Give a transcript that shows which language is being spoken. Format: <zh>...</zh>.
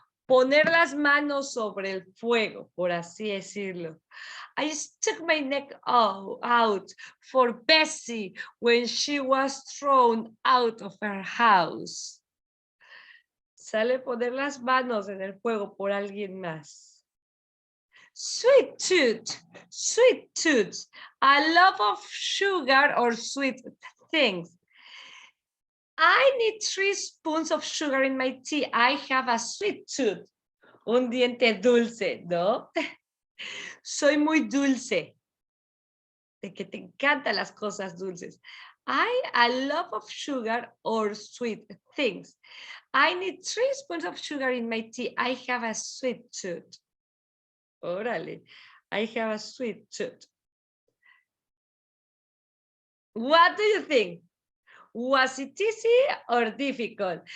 <es>Poner las manos sobre el fuego, por así decirlo.</es> <en>I stuck my neck out for Bessie when she was thrown out of her house.</en> <es>Sale poner las manos en el fuego por alguien más.</es> <en>Sweet tooth, sweet tooth, a love of sugar or sweet things. I need 3 spoons of sugar in my tea. I have a sweet tooth.</en> <es>Un diente dulce, ¿no? Soy muy dulce. De que te encantan las cosas dulces.</es> <en>I love of sugar or sweet things. I need 3 spoons of sugar in my tea. I have a sweet tooth. Órale. I have a sweet tooth. What do you think? Was it easy or difficult?</en>